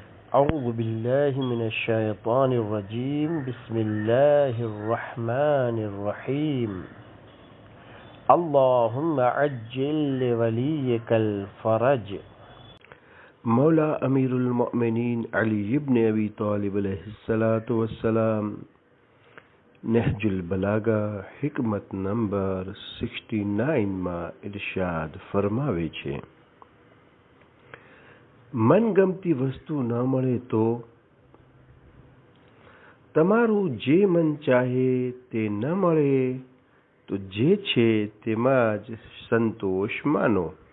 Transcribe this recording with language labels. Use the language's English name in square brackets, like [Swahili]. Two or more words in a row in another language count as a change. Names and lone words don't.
[Arabic] أعوذ بالله من الشيطان الرجيم بسم الله الرحمن الرحيم اللهم عجل لوليك الفرج. [Gujarati] मौला अमीरुल मोमिनीन अली इब्न अबी तालिब [Arabic] عليه الصلاة والسلام [Gujarati] नहजुल बलागा હિકમત નંબર 69 માં ઇરશાદ ફરમાવે છે, મનગમતી વસ્તુ ન મળે તો તમારું જે મન ચાહે તે ન મળે તો જે છે તેમાં જ સંતોષ માનો.